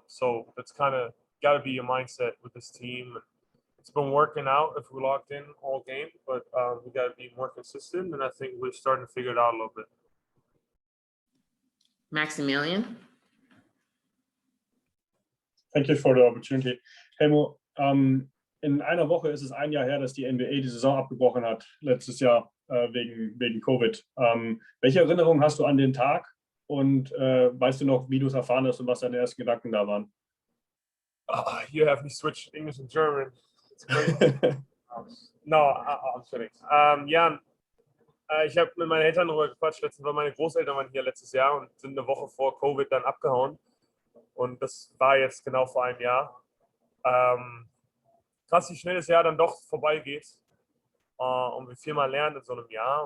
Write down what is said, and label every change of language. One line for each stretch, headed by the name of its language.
English: So that's kind of got to be your mindset with this team. It's been working out if we're locked in all game, but we got to be more consistent. And I think we're starting to figure it out a little bit. Maximilian. Thank you for the opportunity.
German: Helmo, in einer Woche ist es ein Jahr her, dass die NBA die Saison abgebrochen hat, letztes Jahr wegen Covid. Welche Erinnerungen hast du an den Tag und weißt du noch, wie du es erfahren hast und was deine ersten Gedanken da waren?
English: You have me switch English and German. It's great. No, I'm kidding.
German: Ja, ich habe mit meinen Eltern darüber gequatscht. Letztens, weil meine Großeltern waren hier letztes Jahr und sind eine Woche vor Covid dann abgehauen. Und das war jetzt genau vor einem Jahr. Krass, wie schnell das Jahr dann doch vorbeigeht. Und wir viel mal lernen in so einem Jahr.